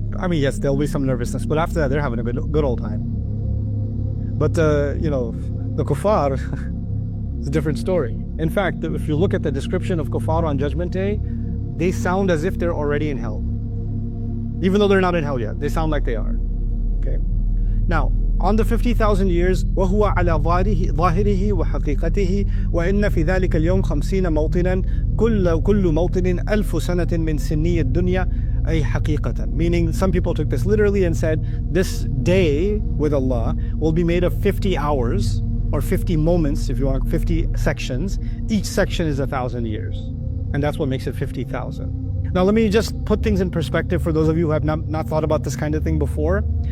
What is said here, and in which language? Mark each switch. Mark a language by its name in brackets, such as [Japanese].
[English] Yes, there'll be some nervousness, but after that, they're having a good old time. But the kuffar is a different story. In fact, if you look at the description of kuffar on Judgment Day, they sound as if they're already in hell. Even though they're not in hell yet, they sound like they are. Okay. Now, on the 50,000 years, [Arabic] وَهُوَ عَلَى ظَاهِرِهِ وَحَقِيقَتِهِ وَإِنَّ فِي ذَلِكَ الْيَوْمِ 50 مَوْطِنًا كُلُّ مَوْطِنٍ أَلْفُ سَنَةٍ مِنْ سِنِّيِ الدُّنْيَا أي حَقِيقَةً. [English] Meaning, some people took this literally and said, this day with Allah will be made of 50 hours, or 50 moments, if you want, 50 sections. Each section is 1,000 years. And that's what makes it 50,000. Now let me just put things in perspective for those of you who have not thought about this kind of thing before.